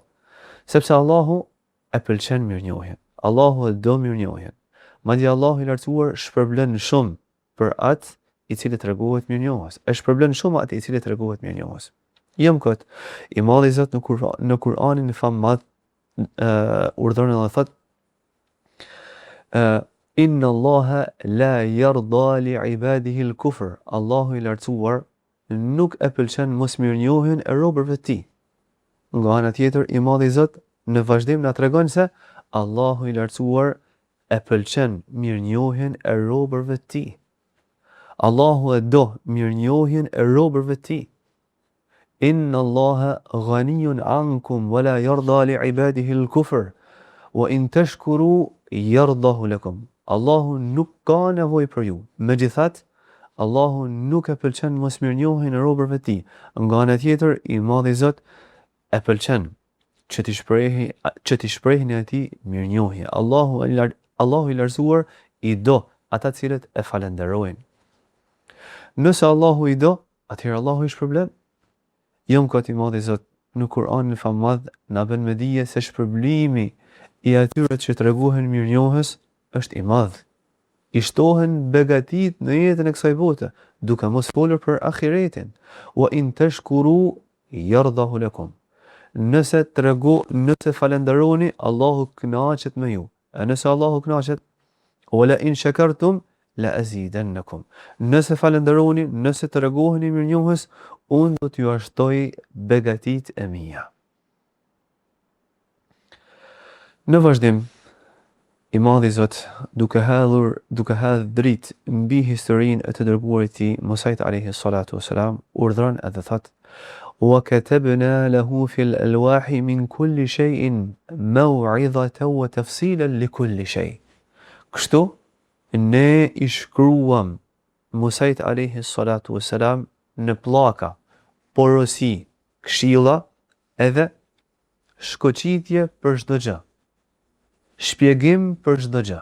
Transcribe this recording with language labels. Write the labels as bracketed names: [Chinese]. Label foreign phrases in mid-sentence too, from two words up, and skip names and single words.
[Albanian] Sepse Allahu e pëlqen mirënjohjen. Allahu e do mirënjohjen. Madje Allahu i lartësuar shpërblen shumë për atë i cili tregohet mirënjohës. E shpërblen shumë atë i cili tregohet mirënjohës. Jam kot, i Madhi Zot në Kur'anin famadh urdhëron dhe thotë: [Arabic] إن الله لا يرضى لعباده الكفر. [Albanian] Allahu i lartësuar nuk e pëlqen mosmirënjohjen e robërve të tij. Nga ana tjetër, i Madhi Zot në vazhdim na tregon se Allahu i lartësuar e pëlqen mirënjohjen e robërve të tij. Allahu e do mirënjohjen e robërve të tij. [Arabic] إن الله غني عنكم ولا يرضى لعباده الكفر وإن تشكروا يرضه لكم. [Albanian] Allahu nuk ka nevojë për ju. Megjithatë, Allahu nuk e pëlqen mosmirënjohjen e robërve të tij. Nga ana tjetër, i Madhi Zot e pëlqen që ti shprehni atij mirënjohje. Allahu i lartësuar i do ata të cilët e falenderojnë. Nëse Allahu i do, atëherë Allahu i shpërblen. Kot i Madhi Zot në Kur'anin famadh na bën me dije se shpërblimi i atyre që tregohen mirënjohës është i madh. i shtohen begatit në jetën e kësaj bote, duke mos folur për ahiretin. [Arabic] وإن تشكروا يرضه لكم. [Albanian] Nëse falenderoni, Allahu kënaqet me ju. E nëse Allahu kënaqet, [Arabic] ولئن شكرتم لأزيدنكم. [Albanian] Nëse falenderoni, nëse tregoheni mirënjohës, unë do t'ju ashtoj begatit e mia. Në vazhdim, i madhi Zot, duke hedhur dritë mbi historinë e të dërguarit të tij Musait [Arabic] عليه الصلاة والسلام, [Albanian] urdhron edhe thot: [Arabic] "وكتبنا له في الألواح من كل شيء موعظة وتفصيلا لكل شيء." [Albanian] Kështu ne i shkruam Musait [Arabic] عليه الصلاة والسلام [Albanian] në pllaka, porosi, këshilla edhe shkoqitje për çdo gjë. Shpjegim për çdo gjë.